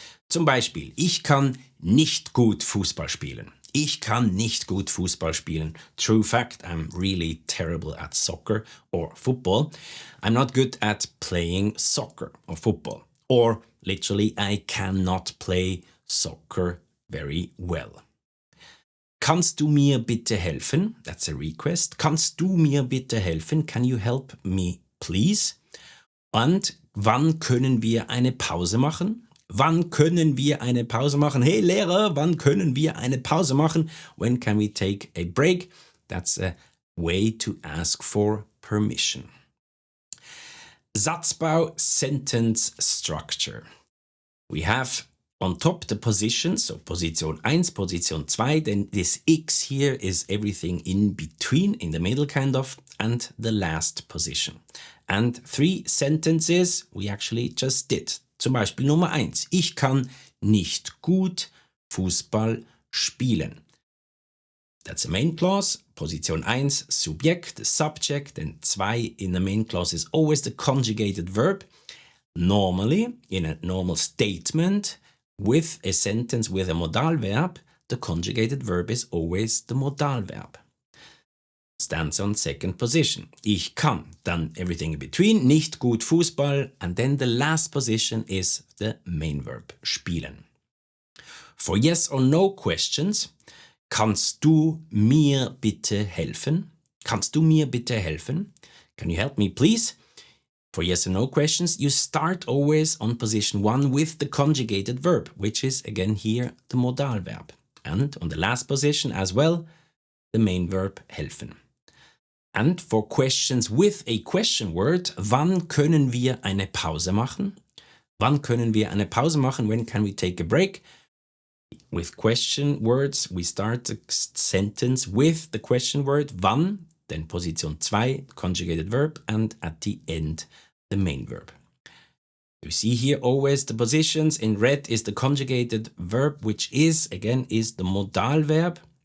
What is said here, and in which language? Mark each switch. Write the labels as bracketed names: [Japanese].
[German] Zum Beispiel, ich kann nicht gut Fußball spielen. Ich kann nicht gut Fußball spielen. [English] True fact, I'm really terrible at soccer or football. I'm not good at playing soccer or football. Or literally, I cannot play soccer very well. [German] Kannst du mir bitte helfen? [English] That's a request. [German] Kannst du mir bitte helfen? [English] Can you help me, please? [German] Und wann können wir eine Pause machen? Wann können wir eine Pause machen? Hey Lehrer, wann können wir eine Pause machen? [English] When can we take a break? That's a way to ask for permission. Satzbau, sentence structure. We have on top the positions, so Position 1, Position 2, then this X here is everything in between, in the middle kind of, and the last position. And 3 sentences we actually just did. [German] Zum Beispiel Nummer 1. Ich kann nicht gut Fußball spielen. [English] That's the main clause. Position 1, Subjekt, the subject. Then 2 in the main clause is always the conjugated verb. Normally, in a normal statement, with a sentence with a modal verb, the conjugated verb is always the modal verb. Stands on second position. [German] Ich kann, dann [English] everything in between, [German] nicht gut Fußball, [English] and then the last position is the main verb, spielen. For yes or no questions, [German] kannst du mir bitte helfen? Kannst du mir bitte helfen? [English] Can you help me please? For yes or no questions, you start always on position 1 with the conjugated verb, which is again here the modal verb. And on the last position as well, the main verb helfen. And for questions with a question word, [German] wann können wir eine Pause machen? Wann können wir eine Pause machen? [English] When can we take a break? With question words, we start the sentence with the question word wann, then position 2, conjugated verb, and at the end, the main verb. You see here always the positions. In red is the conjugated verb, which is, again, is the modal verb.